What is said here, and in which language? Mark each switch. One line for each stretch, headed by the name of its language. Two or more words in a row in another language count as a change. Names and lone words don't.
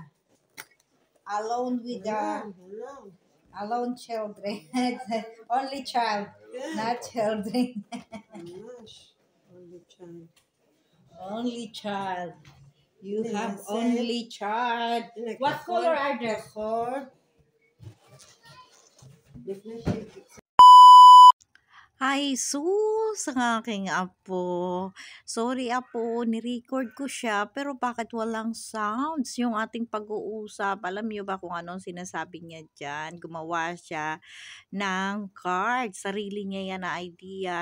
English: Alone with Alone. alone children. Only child, not children. ממש. Only child. Only child. You Yeah, have that's it. only child.
Hebrew: הנה,
English: What
Hebrew: כחול,
English: color are they?
Hebrew: כחול. לפני שהיא...
Filipino: Ay, sus, ang aking apo. Sorry, apo, ni-record ko siya, pero bakit walang sounds yung ating pag-uusap? Alam niyo ba kung anong sinasabi niya dyan? Gumawa siya ng card. Sarili niya yan na idea.